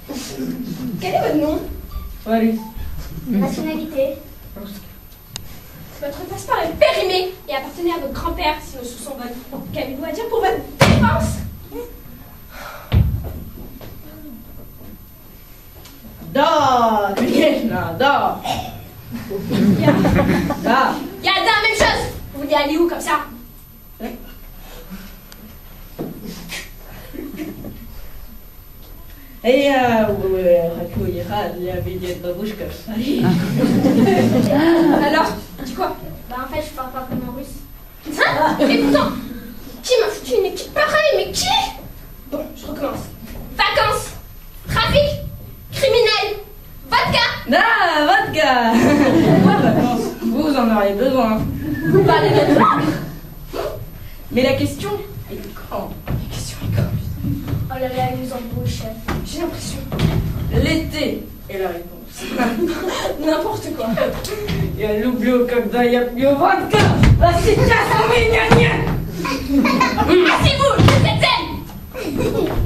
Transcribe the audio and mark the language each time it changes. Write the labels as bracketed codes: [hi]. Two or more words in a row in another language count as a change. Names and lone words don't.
[fr] Quel est votre nom? Allez. Nationalité? Votre passeport est périmé et appartenait à votre grand-père, si nos soupçons volent. Qu'avez-vous à dire pour votre défense? [ru] Da, конечно, да. Да. [fr] Il y a la même chose. Vous vouliez aller où comme ça? [ru] Я хочу ехать, я видел бабушка. [fr] Alors, dis quoi? Bah en fait, je parle pas vraiment russe. Hein? Et pourtant, qui m'a foutu une équipe pareille? Mais qui? Bon, je recommence. Vacances, trafic, criminel, vodka. Да, vodka. Pourquoi vacances? Vous en auriez besoin. Vous parlez de langue? Mais la question est quand? La question est comme... Oh là là, ils nous embrouillent, chef. J'ai l'impression. L'été est la réponse. N'importe quoi. [ru] Я люблю, когда я пью водка, а сейчас у меня нет. [fr] Asseyez-vous, je cette scène.